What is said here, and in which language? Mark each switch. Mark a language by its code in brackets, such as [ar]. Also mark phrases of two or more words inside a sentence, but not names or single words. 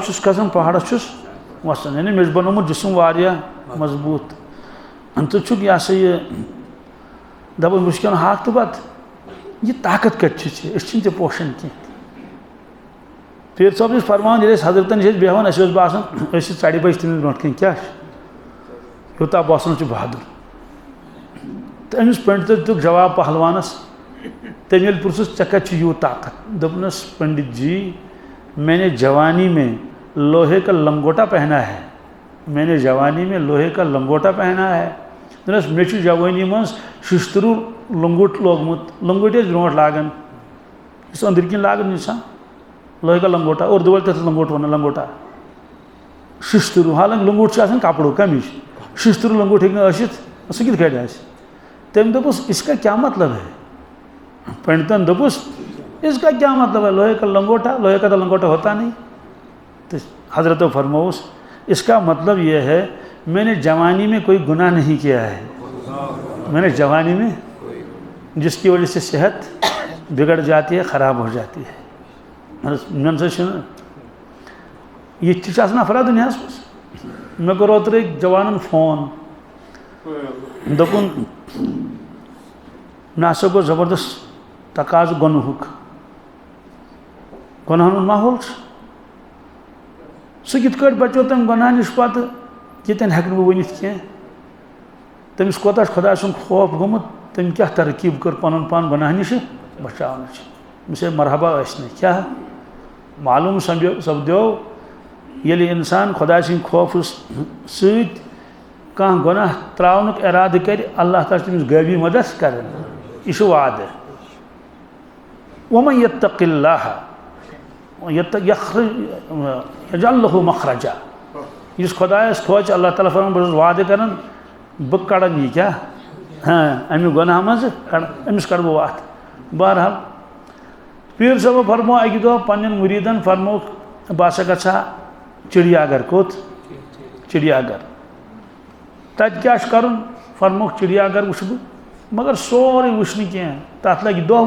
[ks] چھُس کھسان پہاڑس چھُس وسان یعنی مےٚ چھُ بنومُت جسم واریاہ مضبوٗط ژٕ چھُکھ یہِ ہسا یہِ دَپان بہٕ چھُس کھٮ۪وان ہاکھ تہٕ بَتہٕ یہِ طاقت کَتہِ چھُ ژےٚ أسۍ چھِنہٕ ژےٚ پوشان کینٛہہ پیٖر صٲب چھُس فرماوان ییٚلہِ أسۍ حضرتن چھِ أسۍ بیٚہوان اَسہِ اوس باسان أسۍ چھِ 2:30 بجہِ تٔمِس برونٛٹھ کَنۍ کیٛاہ چھُ یوٗتاہ باسان چھُ بہادُر تہٕ أمِس پنڈتس دیُتُکھ جواب پہلوانس تٔمۍ ییٚلہِ پرٛژھُس ژےٚ کَتہِ چھُ یوٗت طاقت دوٚپنَس پنڈت جی [ur] میں نے جوانی میں لوہے کا لنگوٹا پہنا ہے میں نے جوانی میں لوہے کا لنگوٹا پہنا ہے [ks] دوٚپنَس مےٚ چھُ جوٲنی منٛز شِشتٕروٗ لنگوٹ لوگمُت لنگوٹ ٲسۍ برونٛٹھ لاگان یُس أنٛدٕرۍ کِنۍ لاگان چھُ [ur] لوہے کا لنگوٹا [ks] اردو وٲلۍ تَتھ لنگوٹ وَنان لنگوٹا شِشتٕروٗ حالانکہِ لنگوٹ چھُ آسان کپرُک کَمِچ شِشتٕروٗ لنگوٹ ہیٚکہِ نہٕ ٲسِتھ سُہ کِتھ کٲٹھۍ آسہِ تٔمۍ دوٚپُس [ur] اس کا کیا مطلب ہے [ks] پنڈتن دوٚپُس [ur] اس کا کیا مطلب ہے لوہے کا لنگوٹا ہوتا نہیں تو [ks] حضرت فرموس [ur] اس کا مطلب یہ ہے میں نے جوانی میں کوئی گناہ نہیں کیا ہے میں نے جوانی میں جس کی وجہ سے صحت بگڑ جاتی ہے خراب ہو جاتی ہے [ks] یہ تہِ آسان افراد دُنیاہس منٛز مےٚ کوٚر اوترٕ أکۍ جوانن فون دوٚپُن مےٚ ہسا گوٚو زبردست تقاضہٕ گۄنہُک گۄنہن ہُنٛد ماحول چھُ سُہ کِتھ کٲٹھۍ بچو تَمہِ گۄناہ نِش پتہٕ ییٚتٮ۪ن ہٮ۪کہٕ نہٕ بہٕ ؤنِتھ کینٛہہ تٔمِس کوتاہ چھُ خۄداے سُنٛد خوف گوٚمُت تٔمۍ کیٛاہ ترقیٖب کٔر پنُن پان گۄناہ نِشہِ بچاونٕچ أمِس ہے مرحبا ٲسۍ نہٕ کیٛاہ معلوٗم سپدیو ییٚلہِ اِنسان خۄداے سٕنٛدِ خوفہٕ سۭتۍ کانٛہہ گۄناہ ترٛاونُک اِرادٕ کرِ اللہ تعالیٰ چھُ تٔمِس غٲبی مدد کران یہِ چھُ وعدٕ [ar] وَمَن یَتَّقِ اللّٰہِ یَجْعَل لَہُ مَخْرَجًا [ks] یُس خۄدایَس کھوژِ اللہ تعالیٰ فرمان بہٕ چھُس وعدٕ کران بہٕ کڑان یہِ کیٛاہ اَمہِ گۄناہ منٛزٕ أمِس کڑٕ بہٕ وَتھ بہرحال پیٖر صٲبو فرموو اَکہِ دۄہ پنٛنٮ۪ن مُریٖدن فرمووُکھ بہٕ ہسا گژھٕ ہا چِڑیا گھر کوٚت چِڑیا گھر تَتہِ کیٛاہ چھُ کَرُن فرمووُکھ چِڑیا گھر وٕچھٕ بہٕ مگر سورُے وٕچھٕ نہٕ کینٛہہ تَتھ لگہِ دۄہ